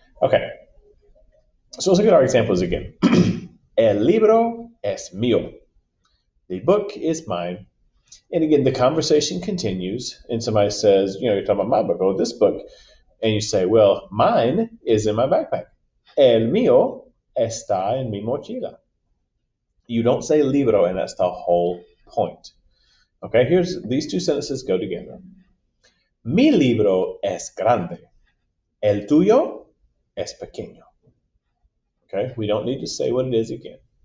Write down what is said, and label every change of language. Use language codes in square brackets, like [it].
[en] Okay, so let's look at our examples again. [es] El libro es mío. [en] The book is mine. And again, the conversation continues, and somebody says, you're talking about my book, oh, this book. And you say, well, mine is in my backpack. [es] El mío está en mi mochila. [en] You don't say libro, and that's the whole point. Okay, these two sentences go together. [es] Mi libro es grande. El tuyo es pequeño. [en] Okay, we don't need to say what it is again.